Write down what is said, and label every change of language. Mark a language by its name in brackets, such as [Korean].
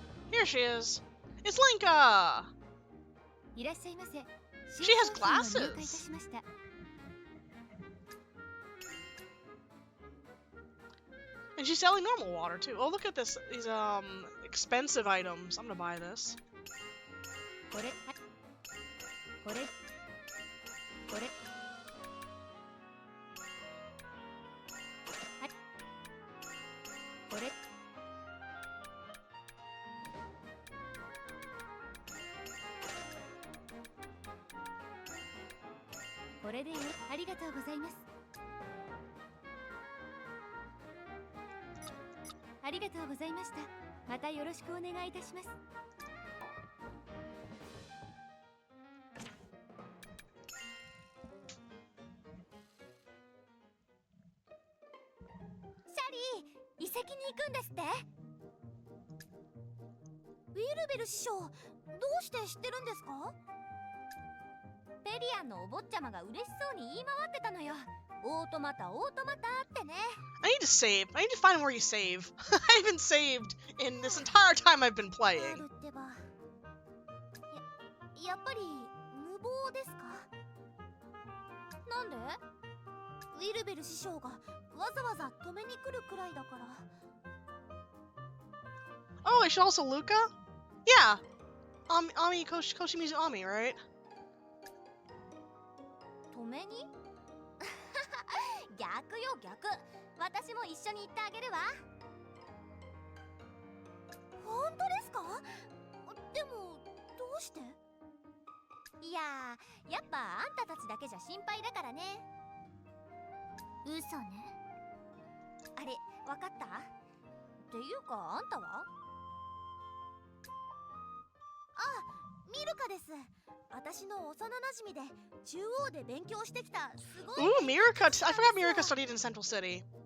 [English] Here she is. It's Linka! [Japanese] いらっしゃいませ。 [English] She has glasses. And she's selling normal water too. Oh, look at this. These expensive items. I'm gonna buy this. [Japanese] これこれこれはいこれこれでよ。ありがとうございます。ありがとうございました。またよろしくお願いいたします。シャリー、遺跡に行くんですって？ウィルベル師匠、どうして知ってるんですか？ペリアンのお坊ちゃまが嬉しそうに言い回ってたのよ。オートマタ、オートマタってね。 [English] I need to save. I need to find where you save. I haven't saved in this entire time I've been playing. [Japanese] あるってば。やっぱり無謀ですか？なんで？ウィルベル師匠がわざわざ止めに来るくらいだから。 [English] Oh, I should also Luca? Yeah. Ami Koshimizu Ami, right? [Japanese] 止めに？逆よ逆。私も一緒に行ってあげるわ。本当ですか？でもどうして？いやー、やっぱあんたたちだけじゃ心配だからね。嘘ね。あれ、わかった？っていうかあんたは？あ、ミルカです。私の幼馴染で中央で勉強してきたすごい。 [English] Ooh, Mirka! I forgot Mirka studied in Central City.